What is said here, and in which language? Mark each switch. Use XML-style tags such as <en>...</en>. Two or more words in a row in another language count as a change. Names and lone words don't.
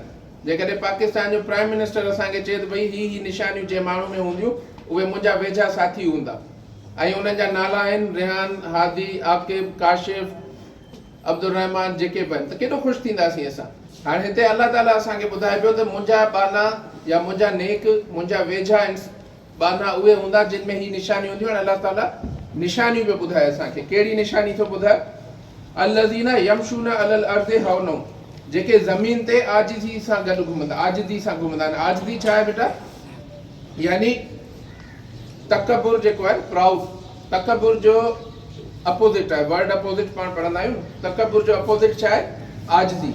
<sd>जेकॾहिं पाकिस्तान जो</sd> <en>prime minister</en> <sd>असांखे चए त भई ही निशानियूं जंहिं माण्हू में हूंदियूं उहे मुंहिंजा वेझा साथी हूंदा, ऐं उन्हनि जा नाला आहिनि रेहान, हादी, आकिब, काशिफ, अब्दुल रहमान, जेके बि आहिनि, त केॾो ख़ुशि थींदासीं असां। हाणे हिते अल्लाह ताला असांखे ॿुधाए पियो त मुंहिंजा बाना या मुंहिंजा नेक, मुंहिंजा वेझा बाना उहे हूंदा जिन में ही निशानियूं हूंदियूं। हाणे अल्लाह ताला निशानियूं पियो ॿुधाए असांखे। कहिड़ी निशानी थो ॿुधाए?</sd> <ar>الذين يمشون على الأرض هونا.</ar> <sd>जेके ज़मीन ते आजिज़ी सां गॾु घुमंदा, आजिज़ी सां घुमंदा आहिनि। आजिज़ी छा आहे बेटा? यानी तकबुर जेको आहे, प्राउड। तकबुर जो अपोज़िट आहे,</sd> <en>word opposite</en> <sd>पाण पढ़ंदा आहियूं। तकबुर जो अपोज़िट छा आहे? आजिज़ी।</sd>